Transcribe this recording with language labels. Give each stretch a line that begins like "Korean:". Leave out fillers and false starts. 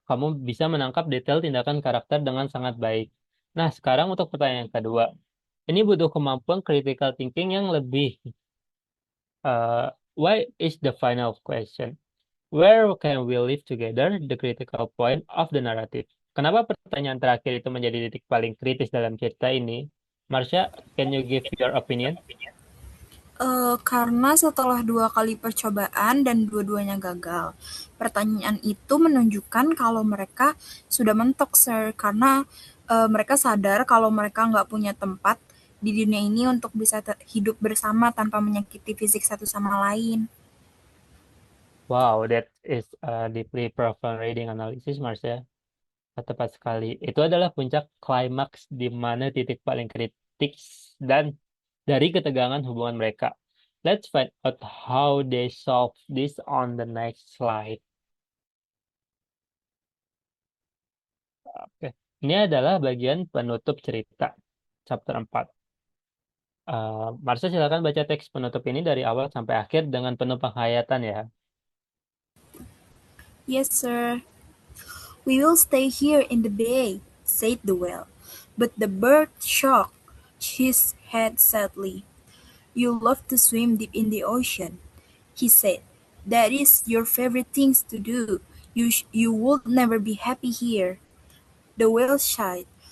Indonesian: Kamu bisa menangkap detail tindakan karakter dengan sangat baik. Nah, sekarang untuk pertanyaan kedua. Ini butuh kemampuan critical thinking yang lebih.
English: Why is the final question? Where can we live together? The critical point of the narrative.
Indonesian: Kenapa pertanyaan terakhir itu menjadi titik paling kritis dalam cerita ini?
English: Marsha, can you give your opinion?
Indonesian: Karena setelah 2 kali percobaan dan dua-duanya gagal. Pertanyaan itu menunjukkan kalau mereka sudah mentok, Sir, karena mereka sadar kalau mereka nggak punya tempat di dunia ini untuk bisa hidup bersama tanpa menyakiti fisik satu sama lain.
English: Wow, that is a deeply profound reading analysis, Marsha.
Indonesian: Tepat sekali. Itu adalah puncak klimaks di mana titik paling kritik dan dari ketegangan hubungan mereka.
English: Let's find out how they solve this on the next slide.
Indonesian: Oke. Ini adalah bagian penutup cerita, chapter 4. Marsha, silakan baca teks penutup ini dari awal sampai akhir dengan penuh penghayatan ya.
English: Yes, sir. We will stay here in the bay, said the whale. But the bird shook his head sadly. You love to swim deep in the ocean, he said. That is your favorite things to do. You would never be happy here. The whale sighed.